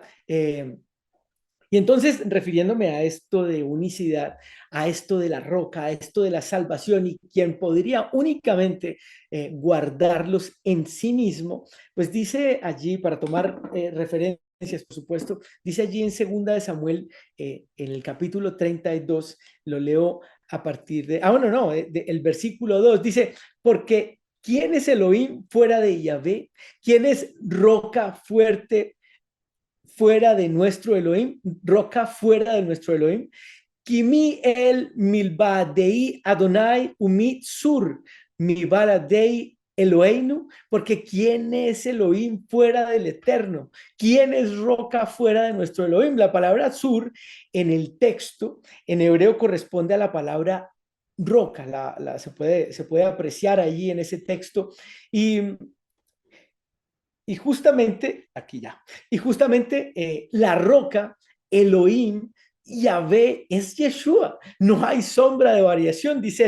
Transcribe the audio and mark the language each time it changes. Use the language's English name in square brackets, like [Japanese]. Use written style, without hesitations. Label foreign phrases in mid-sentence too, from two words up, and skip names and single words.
[Spanish] Y entonces, refiriéndome a esto de unicidad, a esto de la roca, a esto de la salvación y quien podría únicamente guardarlos en sí mismo, pues dice allí, para tomar referencias, por supuesto, dice allí en segunda de Samuel, en el capítulo 32, lo leo a partir bueno, no, el versículo 2, dice, porque ¿quién es Elohim fuera de Yahvé? ¿Quién es roca fuerte fuera de nuestro Elohim, roca fuera de nuestro Elohim? [Hebrew] כי מי אל מבלעדי אדני ומי צור מבלעדי אלהינו, [Spanish] porque ¿quién es Elohim fuera del Eterno? ¿Quién es roca fuera de nuestro Elohim? La palabra sur en el texto, en hebreo, corresponde a la palabra roca, se puede apreciar allí en ese texto. Y justamente, aquí ya, y justamente la roca, Elohim, Yahvé es Yeshua, no hay sombra de variación,